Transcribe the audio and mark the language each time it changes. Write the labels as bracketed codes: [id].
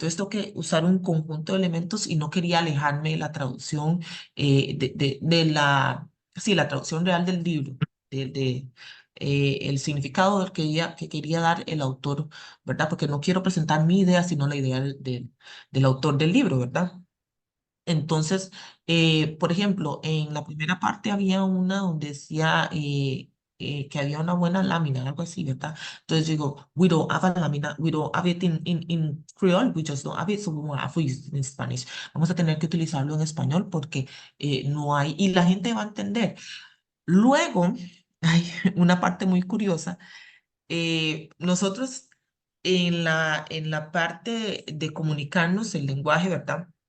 [es] Entonces tengo que usar un conjunto de elementos y no quería alejarme de la traducción, sí, la traducción real del libro, el significado que quería dar el autor, ¿verdad? Porque no quiero presentar mi idea, sino la idea del autor del libro, ¿verdad? Entonces, por ejemplo, en la primera parte había una donde decía que había una buena lámina, algo así, ¿verdad? Entonces yo digo, [en] we don't have a lámina, we don't have it in Creole, we just don't have it, so we will have to use it in Spanish. [es] Vamos a tener que utilizarlo en español porque no hay, y la gente va a entender. Luego, hay una parte muy curiosa. Nosotros en la parte de comunicarnos, el lenguaje, ¿verdad?